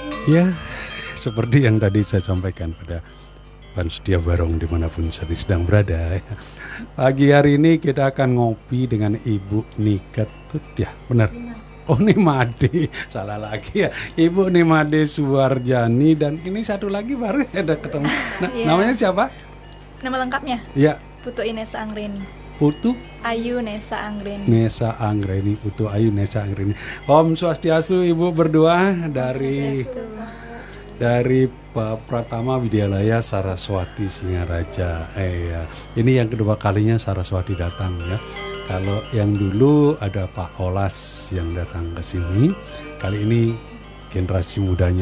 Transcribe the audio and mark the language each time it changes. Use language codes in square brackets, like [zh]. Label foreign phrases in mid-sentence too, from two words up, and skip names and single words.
[id] Ya, seperti yang tadi saya sampaikan pada Pan Setia Barong dimanapun saat ini sedang berada. Pagi hari ini kita akan ngopi dengan Ibu Niketut, ya benar? Oh, Nimade, salah lagi ya. Ibu Nimade Suwarjani, dan ini satu lagi baru ada ketemu. Namanya siapa? Nama lengkapnya? Ya. Putu Inesa Anggreni. Putu Ayu Nesa Anggreni. Nesa Anggreni, Putu Ayu Nesa Anggreni. Om Swastiastu, Ibu berdua dari Pratama Widyalaya Saraswati Singaraja. Ya. Ini yang kedua kalinya Saraswati datang ya. Kalau yang dulu ada Pak Olas yang datang ke sini, kali ini generasi mudanya.